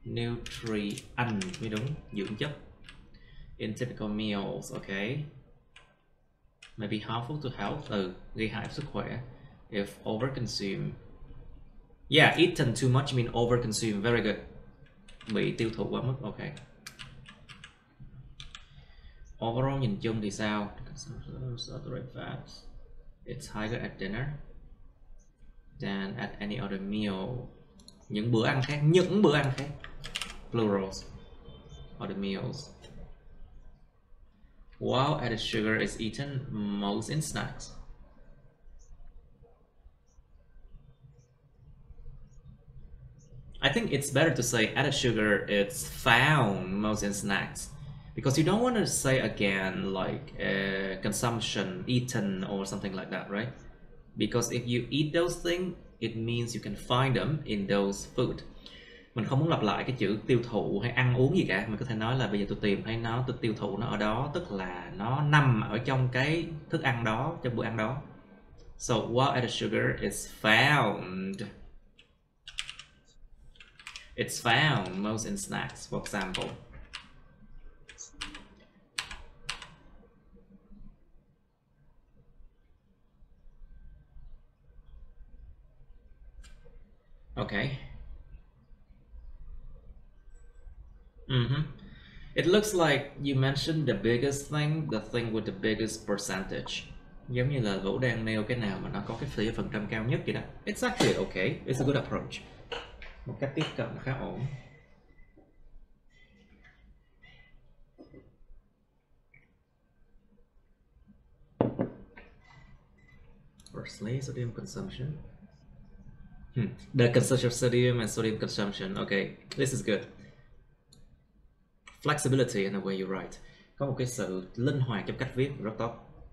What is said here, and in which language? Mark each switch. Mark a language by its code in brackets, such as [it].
[en] Nutrient [vi] mới đúng, dưỡng chất. [en] In typical meals, okay. Maybe harmful to health, [vi] gây hại sức khỏe. [en] If overconsumed. Yeah, eaten too much mean overconsumed. Very good. [vi] Bị tiêu thụ quá mức, okay. Overall nhìn chung thì sao? [en] Saturated fats. It's higher at dinner than at any other meal. [vi] Những bữa ăn khác, [en] plurals. Other meals. While added sugar is eaten most in snacks. I think it's better to say added sugar it's found most in snacks, because you don't want to say again like consumption, eaten or something like that, right? Because if you eat those things, it means you can find them in those food. [vi] Mình không muốn lặp lại cái chữ tiêu thụ hay ăn uống gì cả. Mình có thể nói là bây giờ tôi tìm thấy tôi tiêu thụ nó ở đó, tức là nó nằm ở trong cái thức ăn đó, trong bữa ăn đó. [en] So while added sugar is found. It's found most in snacks, for example. Okay. It looks like you mentioned the biggest thing, the thing with the biggest percentage. [vi] Giống như là Vũ đang nêu cái nào mà nó có cái tỷ phần trăm cao nhất vậy đó. [en] It's actually okay. It's a good approach. [vi] Một cách tiếp cận khá ổn. [en] Firstly, sodium consumption. The consumption of sodium and sodium consumption. Okay, this is good. Flexibility in the way you write. [vi] Có một cái sự linh hoạt trong cách viết rất tốt.